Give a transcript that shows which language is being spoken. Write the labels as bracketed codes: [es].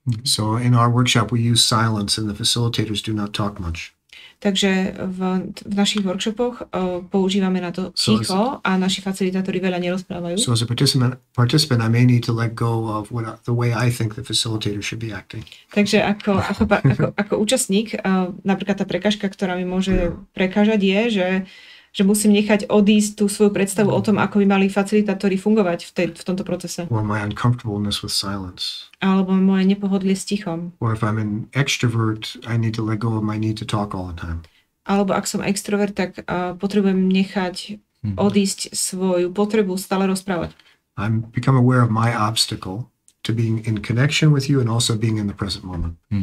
[en] So in our workshop we use silence and the facilitators do not talk much. [sk] Takže v našich workshopoch používame na to ticho a naši facilitátori veľa nerozprávajú. [en] So as a participant I may need to let go of the way I think the facilitator should be acting. [sk] Takže ako účastník, napríklad tá prekážka, ktorá mi môže prekážať je, že musím nechať odísť tú svoju predstavu o tom, ako by mali facilitátori fungovať v tomto procese. [en] Or my uncomfortableness with silence. [sk] Alebo moje nepohodlie s tichom. [en] Or if I'm an extrovert, I need to let go of my need to talk all the time. [sk] Alebo ak som extrovert, tak potrebujem nechať odísť svoju potrebu stále rozprávať. [en] I'm become aware of my obstacle to being in connection with you and also being in the present moment.